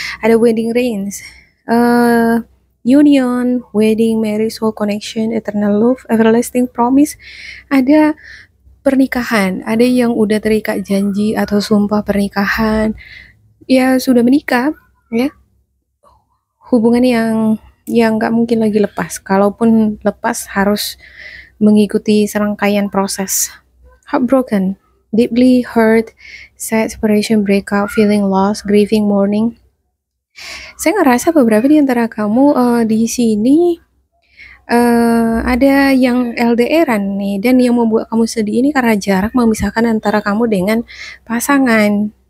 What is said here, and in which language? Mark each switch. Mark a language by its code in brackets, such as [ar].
[id] Ada [en] wedding rings, union, wedding, marriage, soul connection, eternal love, everlasting promise. [id] Ada pernikahan, ada yang udah terikat janji atau sumpah pernikahan, ya sudah menikah, ya hubungan yang nggak mungkin lagi lepas. Kalaupun lepas harus mengikuti serangkaian proses. [en] Heartbroken, deeply hurt, sad, separation, breakup, feeling lost, grieving, mourning. [id] Saya ngerasa beberapa di antara kamu di sini ada yang LDR-an nih, dan yang membuat kamu sedih ini karena jarak memisahkan antara kamu dengan pasangan.